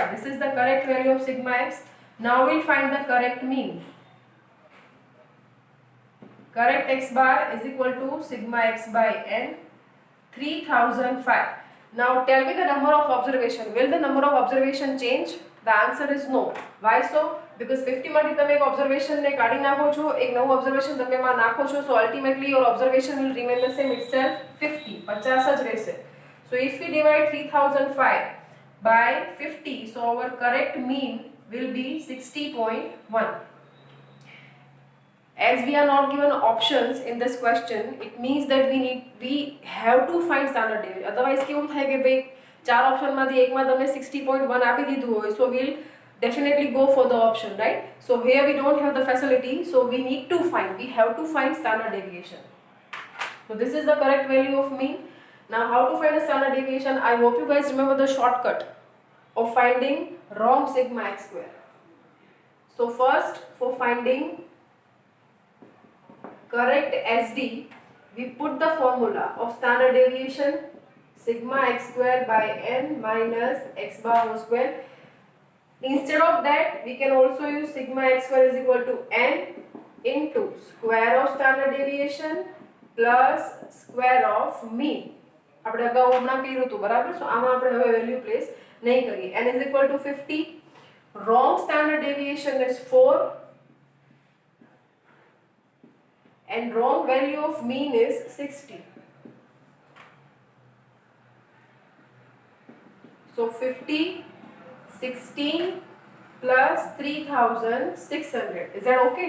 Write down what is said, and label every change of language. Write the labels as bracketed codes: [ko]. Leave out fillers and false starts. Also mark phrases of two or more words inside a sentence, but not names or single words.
[en] This is the correct value of sigma x. Now we'll find the correct mean. Correct x bar is equal to sigma x by n, 3005. Now tell me the number of observation. Will the number of observation change? The answer is no. Why so? Because [gu] 50 માંથી તમે એક observation ને કાઢી નાખો છો, એક નવું observation તમે એમાં નાખો છો, [en] so ultimately your observation will remain the same itself 50, 50 [gu] જ રહેશે. [en] So if we divide 3005 by 50, so our correct mean will be 60.1. As we are not given options in this question, it means that we have to find standard deviation. [gu] Otherwise કેવું થાય કે ભાઈ ચાર ઓપ્શન માંથી એકમાં તમને 60.1 આપી દીધું હોય, [en] so we'll definitely go for the option, right? So here we don't have the facility, so we have to find standard deviation. So this is the correct value of mean. Now how to find the standard deviation? I hope you guys remember the shortcut of finding wrong sigma x square. So first, for finding correct SD, we put the formula of standard deviation sigma x square by n minus x bar whole square. Instead of that, we can also use sigma x square is equal to n into square of standard deviation plus square of mean. [gu] આપણે અગાઉ હમણાં કર્યું હતું બરાબર. સો આમાં આપણે હવે [en] value place [gu] નહીં કરીએ. [en] n is equal to 50. Wrong standard deviation is 4 and wrong value of mean is 60. So 50, 16 plus 3600. Is that okay?